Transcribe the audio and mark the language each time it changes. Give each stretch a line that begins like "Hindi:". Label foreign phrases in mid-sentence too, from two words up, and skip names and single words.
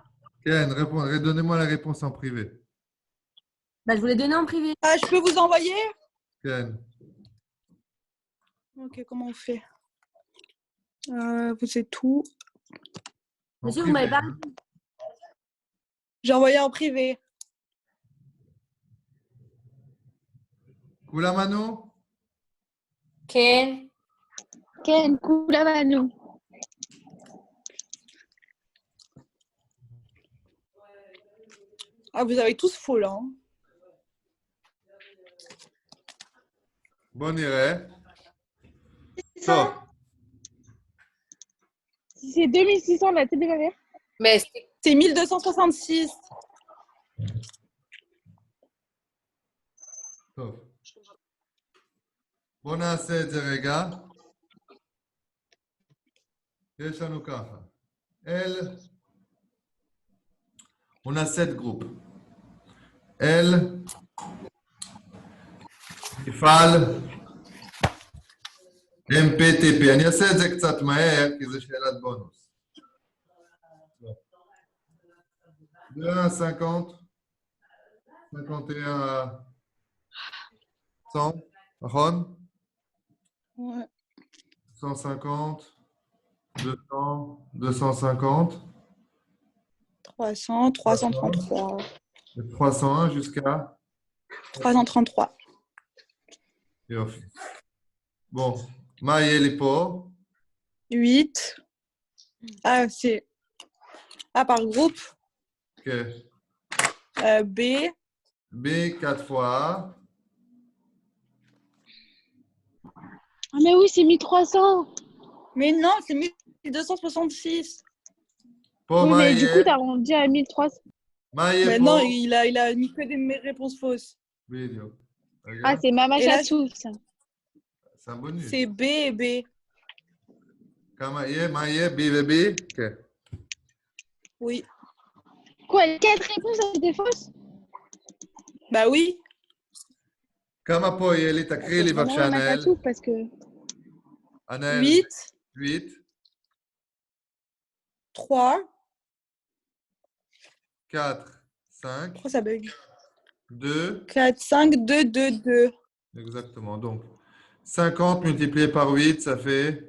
French: Ken, donnez-moi la réponse en privé. Bah, je vous l'ai donné en privé. Ah, je peux vous envoyer? Ken. Ok, comment on fait? Vous êtes tout. En Monsieur, vous m'avez privé, pas. hein. J'ai envoyé en privé.
Hebrew: כולם כן. כן, כולם ענו.
French: Ah, vous avez tous faux là. Hein.
Hebrew: בואו נראה. 600. טוב,
French: Si c'est 2600, la tête de ma mère. Mais c'est- C'est 1266.
Hebrew: טוב. בואו נעשה את זה רגע. יש לנו ככה.
French: on a 7 groupes.
Hebrew: מפעל MPTP. אני אעשה את זה קצת מהר, כי זו שאלת בונוס.
French: 2 à 50, 51 à 100, נכון? Ouais. 150, 200, 250, 300, 333. et 301 jusqu'à 333.
Hebrew: יופי. Bon, מה יהיה לי פה? 8.
French: Ah, c'est. Ah, par groupe.
Hebrew: כן. B.
French: B 4 fois. Ah, mais oui, c'est 1300. Mais non, c'est 1266.
Hebrew: פה
French: Oui,
Hebrew: מה
French: mais du coup,
Hebrew: יהיה?
French: t'as rendu à 1300.
Hebrew: מה יהיה
French: Mais
Hebrew: פה?
French: non, il a mis que des réponses fausses.
Hebrew: בדיוק. רגע,
French: Ah, c'est Mama Et là, Chassou, ça. c'est un bonus. C'est B et B.
Hebrew: כמה יהיה? מה יהיה? B ו-B? כן.
French: Oui. Quoi, 4 réponses, c'était fausses? Bah oui.
Hebrew: כמה פה יהיה לי? תקריא לי
French: Vraiment
Hebrew: בבקשה,
French: Mama ענאל. Chassou, parce que. ענאל. 8, 8, 3. 4, 5, Pourquoi ça bug? 2. 4, 5, 2, 2, 2. Exactement. Donc, 50 multiplié par 8, ça fait